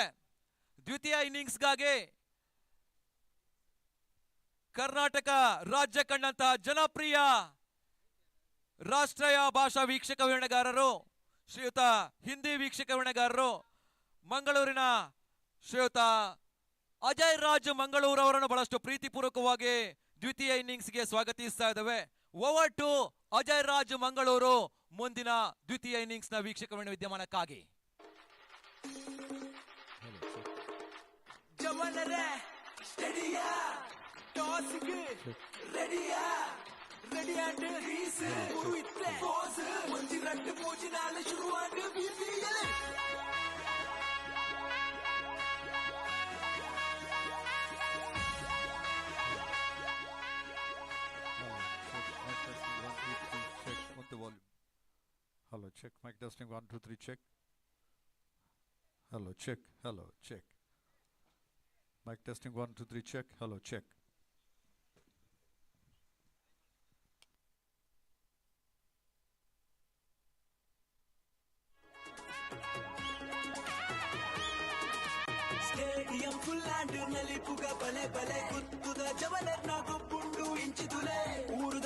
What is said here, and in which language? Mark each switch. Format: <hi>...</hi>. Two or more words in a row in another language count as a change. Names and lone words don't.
<kn>ದ್ವಿತೀಯ ಇನ್ನಿಂಗ್ಸ್ಗಾಗಿ ಕರ್ನಾಟಕ ರಾಜ್ಯ ಕಂಡಂತಹ ಜನಪ್ರಿಯ ರಾಷ್ಟ್ರೀಯ ಭಾಷಾ ವೀಕ್ಷಕ ವಿವರಣೆಗಾರರು ಶ್ರೀಯುತ ಹಿಂದಿ ವೀಕ್ಷಕ ವಿವರಣೆಗಾರರು ಮಂಗಳೂರಿನ ಶ್ರೀಯುತ ಅಜಯ್ ರಾಜ್ ಮಂಗಳೂರು ಅವರನ್ನು ಬಹಳಷ್ಟು ಪ್ರೀತಿಪೂರ್ವಕವಾಗಿ ದ್ವಿತೀಯ ಇನ್ನಿಂಗ್ಸ್ಗೆ ಸ್ವಾಗತಿಸ್ತಾ ಇದ್ದಾವೆ.</kn> <en>over to</en> <kn>ಅಜಯ್ ರಾಜ್ ಮಂಗಳೂರು ಮುಂದಿನ ದ್ವಿತೀಯ ಇನ್ನಿಂಗ್ಸ್ ನ ವೀಕ್ಷಕ ವಿದ್ಯಮಾನಕ್ಕಾಗಿ.</kn> <tcy>ಜವನರೇ ಸ್ಟಡಿಯಾ ಟಾಸ್ಗೆ ರೆಡಿಯಾ ರೆಡಿಯಾಟ್ ರೀಸ್ ಉರುಯಿತ್ತೆ ಪೋಸ್ ಮಂಜಿ ರಟ್ಟು ಪೂಜಿನಾಲ ಶುರುವಾಂಡು ಬಿಬಿಯಲೆ.</tcy> <en>Hello, check. Mic testing 1 2 3 check. Hello, check. Hello, check. Mic testing 1 2 3 check. Hello, check.</en> <tcy>ಸ್ಟೇಡಿಯಂ ಫುಲ್ ಆಂಡ್ ನಲಿಪುಗ ಬಲೆ ಬಲೆ ಗುತ್ತುದ ಜವಲರ್ ನ ಗೊಬ್ಬುಂಡು ಇಂಚಿದುಲೆ ಊರುದ</tcy>